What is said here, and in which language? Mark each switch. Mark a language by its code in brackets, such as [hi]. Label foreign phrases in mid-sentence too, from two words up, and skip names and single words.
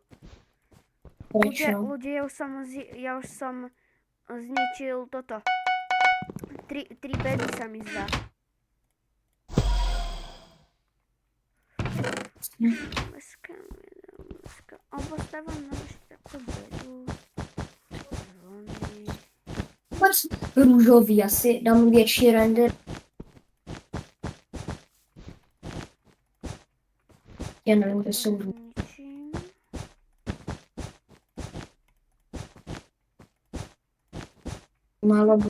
[sk] Prečo? Ľudia, ja už som zničil toto. 3 bedy sa mi zdá. Meska. Postavím na ešte takú bedu. Zvony. [cs] Vůbec růžový, asi dám větší render. Já nevím, kde jsou [sk] Zničím. [cs] málo.